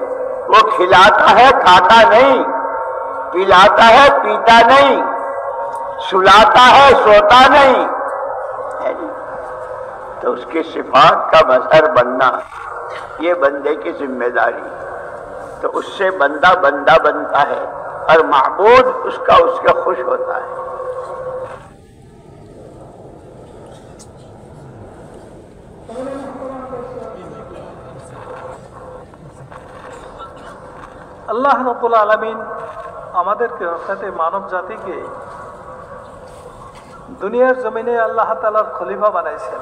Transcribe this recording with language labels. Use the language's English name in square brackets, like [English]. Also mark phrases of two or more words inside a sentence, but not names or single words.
[Urdu] وہ کھلاتا ہے، کھاتا نہیں، پلاتا ہے، پیتا نہیں، سلاتا ہے، سوتا نہیں۔ تو اس کی صفات کا مظہر بننا یہ بندے کی ذمہ داری، تو اس سے بندہ بنتا ہے اور معبود اس کا خوش ہوتا ہے۔ [Arabic] الله رب العالمين [Bangla] আমাদেরকে অর্থাৎ মানব জাতিকে দুনিয়ার জমিনে আল্লাহ তাআলার খলিফা বানাইছেন।